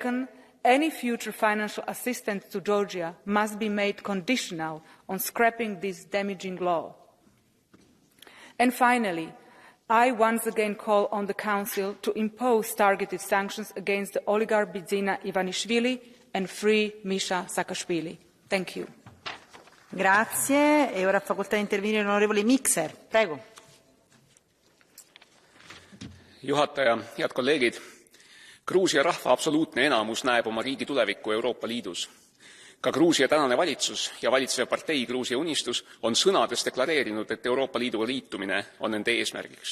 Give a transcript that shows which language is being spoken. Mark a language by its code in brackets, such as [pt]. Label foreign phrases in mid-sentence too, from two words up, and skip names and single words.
[en] Second, any future financial assistance to Georgia must be made conditional on scrapping this damaging law. And finally, I once again call on the Council to impose targeted sanctions against the oligarch Bidzina Ivanishvili and free Misha Saakashvili. Thank you. [it] Grazie. E ora facoltà di intervenire l'onorevole Mikser. Prego. [et] Juhataja, head kolleegid. Gruusia rahva absoluutne enamus näeb oma riigi tulevikku Euroopa Liidus. Ka Gruusia tänane valitsus ja valitseva partei Gruusia Unistus on sõnades deklareerinud, et Euroopa Liiduga liitumine on nende eesmärgiks.